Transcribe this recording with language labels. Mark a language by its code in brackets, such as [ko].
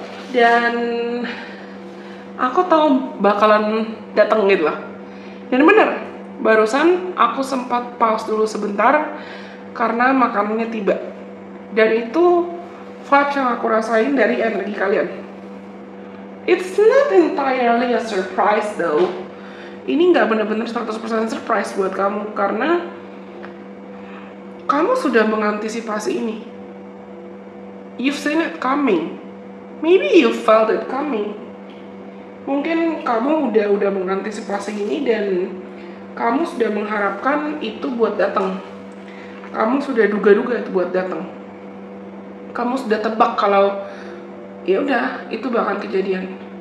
[id] Dan aku tahu bakalan dateng gitu lah. Dan bener, barusan aku sempat pause dulu sebentar karena makanannya tiba. Dan itu vibes yang aku rasain dari energi kalian. [en] It's not entirely a surprise though. [id] Ini nggak benar-benar 100% surprise buat kamu karena kamu sudah mengantisipasi ini. [en] You've seen it coming. Maybe you felt it coming. [id] Mungkin kamu udah mengantisipasi ini dan kamu sudah mengharapkan itu buat datang. Kamu sudah duga-duga itu buat datang. Kamu sudah tebak kalau ya udah itu bakal kejadian.